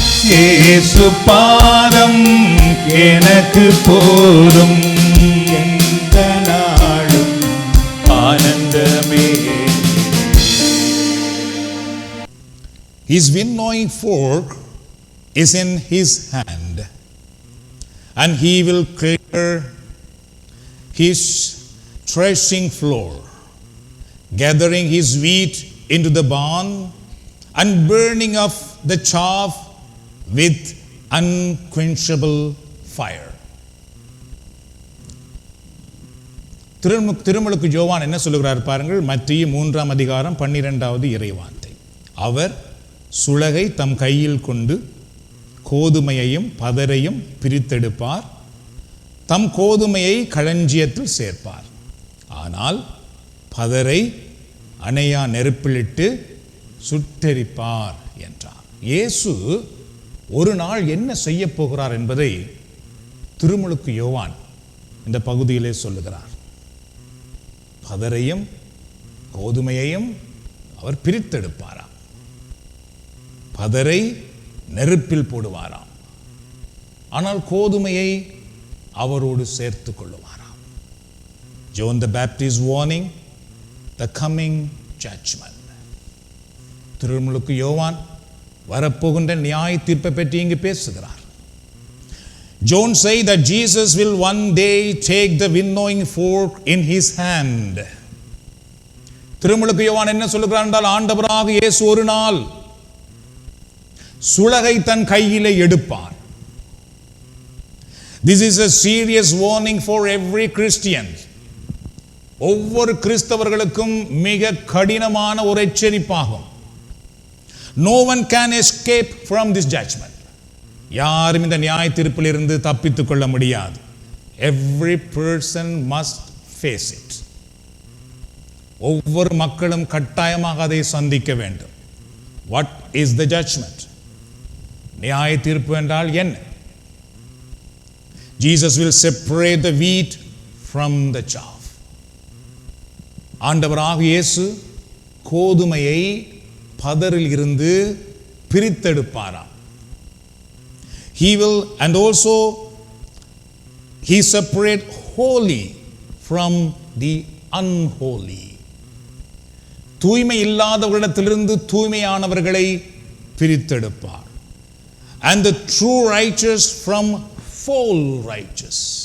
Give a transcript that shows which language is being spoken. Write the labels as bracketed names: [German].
[Tamil] இயேசு பாதம் எனக்கு போதும், எந்த நாளும் ஆனந்தமே. [English] His winnowing fork is in his hand, and he will clear his threshing floor, gathering his wheat into the barn and burning up the chaff with unquenchable fire. [Tamil] திருமுழுக்கு யோவான் என்ன சொல்லுகிறார் பாருங்கள். மத்திய 3ஆம் அதிகாரம் 12வது இறைவார்த்தை. அவர் சுளகை தம் கையில் கொண்டு கோதுமையையும் பதரையும் பிரித்தெடுப்பார், தம் கோதுமையை களஞ்சியத்தில் சேர்ப்பார், ஆனால் பதரை அணையா நெருப்பிலிட்டு சுட்டெரிப்பார் என்றார். இயேசு ஒரு நாள் என்ன செய்ய போகிறார் என்பதை திருமுழுக்கு யோவான் இந்த பகுதியிலே சொல்லுகிறார். பதரையும் கோதுமையையும் அவர் பிரித்தெடுப்பாராம், பதரை நெருப்பில் போடுவாராம், ஆனால் கோதுமையை அவரோடு சேர்த்து கொள்ளுவாராம். [English] John the Baptist warning the coming judgment. [Tamil] திருமுழுக்கு யோவான் வரப்போகின்ற நியாய தீர்ப்பை பற்றி இங்கு பேசுகிறார். [English] John say that Jesus will one day take the winnowing fork in his hand. [Tamil] திருமுழுக்கு யோவான் என்ன சொல்லுகிறார் என்றால், ஆண்டவராக இயேசு ஒரு நாள் சுளகை தன் கையிலே எடுப்பார். [English] This is a serious warning for every Christian. [Tamil] ஒவ்வொரு கிறிஸ்தவர்களுக்கும் மிக கடினமான ஒரு எச்சரிப்பாகும். [English] No one can escape from this judgment. [Tamil] யாரும் இந்த நியாய தீர்ப்பிலிருந்து தப்பித்துக் கொள்ள முடியாது. [English] Every person must face it. [Tamil] ஒவ்வொரு மக்களும் கட்டாயமாக அதை சந்திக்க வேண்டும். [English] What is the judgment? [Tamil] நியாய தீர்ப்பு என்றால் என்ன? [English] Jesus will separate the wheat from the chaff. [Tamil] ஆண்டவராக இயேசு கோதுமையை பதரில் இருந்து பிரித்தெடுப்பாராம். [English] He will and also he separate holy from the unholy. [Tamil] தூய்மை இல்லாதவர்களிடத்திலிருந்து தூய்மையானவர்களை பிரித்தெடுப்பார். [English] And the true righteous from false righteous.